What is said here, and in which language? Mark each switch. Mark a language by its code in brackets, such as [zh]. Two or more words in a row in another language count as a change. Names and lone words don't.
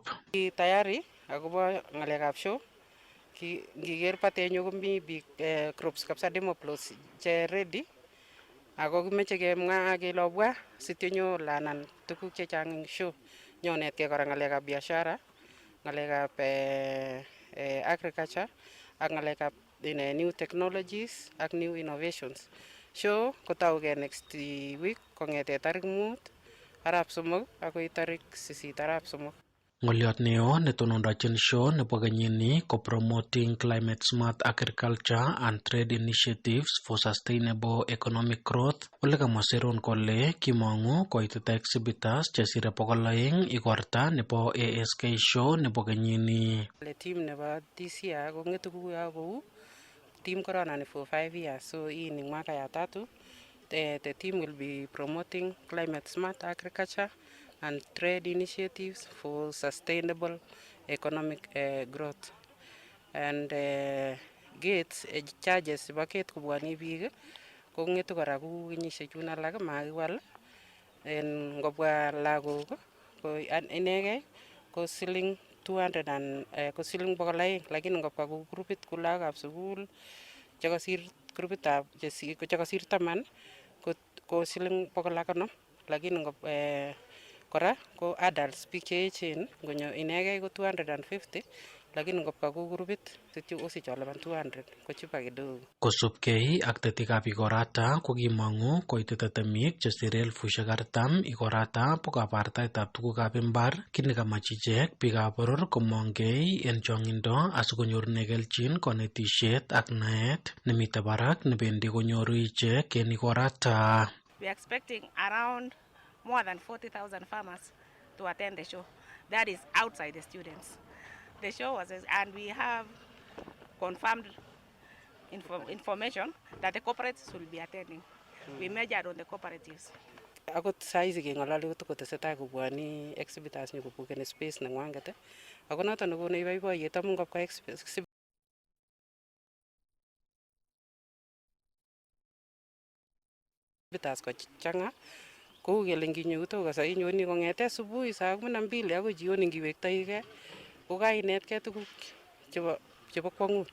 [kln] Tayari akobo ng'alekab show, ngiker batenyu komi biik groups kabisa Demoplos che ready, ako kimeche kemwa kele obwa sitinyo lanan tuguk chechang eng show, nyonetkei kora ng'alekab biashara, ng'alekab agriculture ak ng'alekab [en] new technologies [kln] ak [en] new innovations. [kln] Show kotaugei next week kong'ete tarik 5 arap somok akoi tarik 8 arap somok. Ng'olyot neo netonondochin [en] show [kln] nebo kenyini ko [en] promoting climate smart agriculture and trade initiatives for sustainable economic growth, [kln] ole kamwa Seron kole kimong'u koitita exhibitors chesire 200 igorta nebo ASK Show nebo kenyini. Team nebo [en] this year [kln] kong'etu kuyo kou team corona ni [en] for 5 years, [kln] so [sw] hii ni mwaka ya 3. [en] The team will be promoting climate smart agriculture and trade initiatives for sustainable economic growth. [kln] And gates charges chebo gate kubwani biik kong'etu kora ku kenyisiek chun alak makiwal. En ngobwa lagok ko inegei ko siling 200 and ko siling 200, lakini ngobwa ku grupit ku lagokab sukul chekasir grupitab chekasir 10 ko siling 150, lakini kora ko adults biik che echen ngonyo inegei ko 250, lakini ngobwa ku grupit sityo osich olipan 200 ko [sw] chupa kidogo. [kln] Kosubkei ak tetikab igorata ko kimong'u koitita temik chesire 40,000 igorata bo kabartaetab tugukab imbar, kit nekamach ichek biikab boror komongei en chong'indo asikonyorune kelchin konetisiet ak naet nemite barak nebendi konyoru ichek en igorata. [en] We are expecting around more than 40,000 farmers to attend the show. That is outside the students. The show was, and we have confirmed information that the cooperatives will be attending. We measured on the cooperatives. [kln] Akot saizi keng'ololi kotesetai kobwoni exhibitors nyokobukeni space neng'wanget, ako noton nekonu boiboiyet amun ngobwa exhibitors kochang'a kou kele nginyo kutoka inyoni kong'ete [sw] asubuhi saa 12 [kln] akoi jioni ngiwektoigei ko kainetkei tuguk chebo kwang'ut.